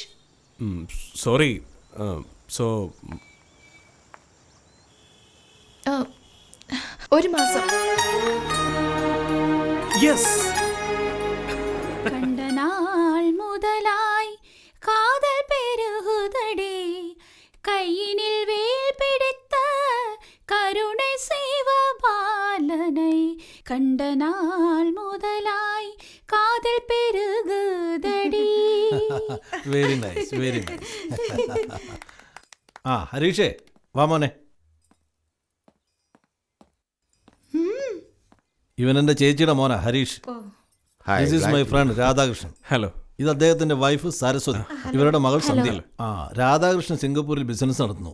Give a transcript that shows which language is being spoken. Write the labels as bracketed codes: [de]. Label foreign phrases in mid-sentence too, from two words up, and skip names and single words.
[en] sorry. so [ml] 1 മാസം. യെസ്. [ta] கண்ட நாள் முதலாய் காதல் பெருகுதடே, கையினில் வேல் பிடித்த கருணை செய்வ பாலனை, கண்ட நாள் முதலாய் காதல் பெருகுதடி. [en] very nice, very nice. [ml] ആ ഹരീഷേ, വാ മോനെ. ഇവൻ എൻ്റെ ചേച്ചിയുടെ മോനാ ഹരീഷ്. [en] this is my friend രാധാകൃഷ്ണൻ. [ml] ഹലോ. ഇത് അദ്ദേഹത്തിന്റെ വൈഫ് സരസ്വതി, ഇവരുടെ മകൾ സന്ധ്യ. ആ രാധാകൃഷ്ണൻ സിംഗപ്പൂരിൽ ബിസിനസ് നടത്തുന്നു.